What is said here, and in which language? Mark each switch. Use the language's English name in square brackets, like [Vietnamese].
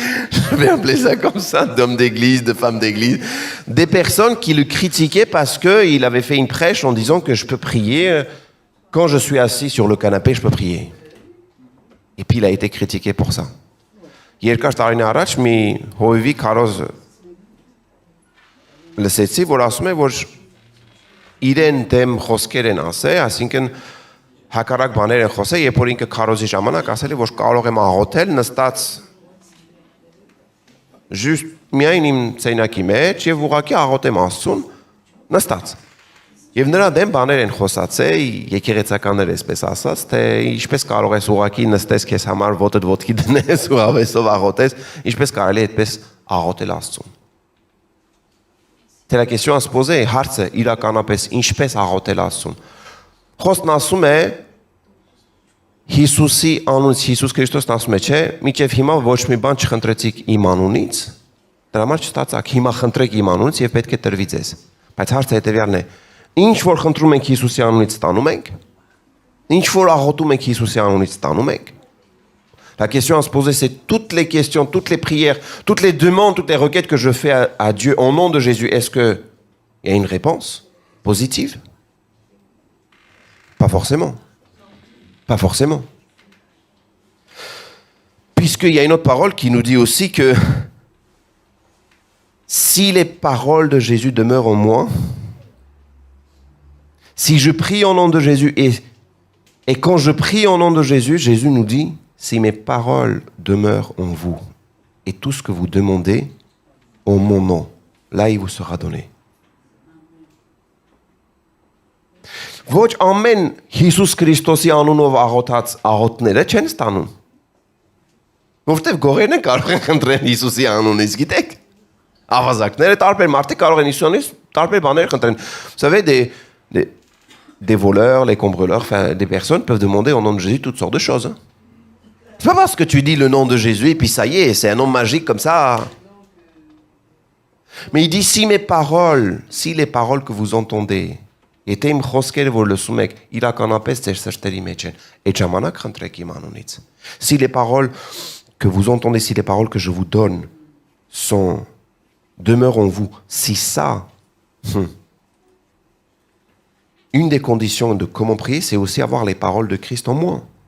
[French] Je vais appeler ça comme ça, d'hommes d'église, de femmes d'église. Des personnes qui le critiquaient parce qu'il avait fait une prêche en disant que je peux prier, quand je suis assis sur le canapé, je peux prier. Et puis il a été critiqué pour ça. [Armenian] Երկար տարին առաջ մի հովիվի քարոզ լսեցի, որ ասում է, որ իրեն դեմ խոսքեր են ասել, այսինքն հակառակ բաներ են խոսել, երբ որ ինքը քարոզի ժամանակ ասել է, որ կարող եմ աղոթել նստած just միայն իմ ցենակի մեջ եւ ուղղակի աղոթեմ Աստծուն նստած։ Եվ նրա դեմ բաներ են խոսացել, եկեղեցականներ այսպես ասած, թե ինչպես կարող ես ուղղակի նստես քեզ համար ոտդ ոտքի դնես ու ավեսով աղոթես, ինչպես կարելի է այդպես աղոթել Աստծուն։ Թե [French] la question à se poser, [Armenian] հարցը իրականապես ինչպես աղոթել Աստծուն։ Խոսքն ասում է Հիսուսի անունից, Հիսուս Քրիստոսն ասում է, չէ, մինչև հիմա ոչ մի բան չխնդրեցիք իմ անունից, դրա համար չստացաք, հիմա խնդրեք իմ անունից եւ պետք է տրվի ձեզ։ Բայց հարցը հետեւյալն է. ինչ որ խնդրում ենք Հիսուսի անունից ստանում ենք, ինչ որ աղոթում ենք Հիսուսի անունից ստանում ենք։ [French] La question à se poser, c'est toutes les questions, toutes les prières, toutes les demandes, toutes les requêtes que je fais à Dieu au nom de Jésus, est-ce qu'il y a une réponse positive? Pas forcément. Pas forcément. Puisqu'il y a une autre parole qui nous dit aussi que si les paroles de Jésus demeurent en moi, si je prie au nom de Jésus et quand je prie au nom de Jésus, Jésus nous dit, si mes paroles demeurent en vous et tout ce que vous demandez en mon nom, là il vous sera donné. [Armenian] Ոչ ամեն Հիսուս Քրիստոսի անունով աղոթած աղոթները չեն ստանում։ Որտեվ գողերն են կարող են խնդրել Հիսուսի անունից, գիտեք։ Ավազակները տարբեր մարդիկ կարող են Հիսուսից տարբեր բաներ խնդրեն։ [French] Vous savez, des voleurs, les cambrioleurs, enfin, des personnes peuvent demander au nom de Jésus toutes sortes de choses. Hein. C'est pas parce que tu dis le nom de Jésus et puis ça y est, c'est un nom magique comme ça. Mais il dit si les paroles que vous entendez [Armenian] Եթե իմ խոսքերը որ լսում եք իրականապես ձեր սրտերի մեջ են, այդ ժամանակ խնդրեք իմ անունից։ [French] Si les paroles que vous entendez, si les paroles que je vous donne demeurent en vous, si ça, une des conditions de comment prier, c'est aussi avoir les paroles de Christ en moi.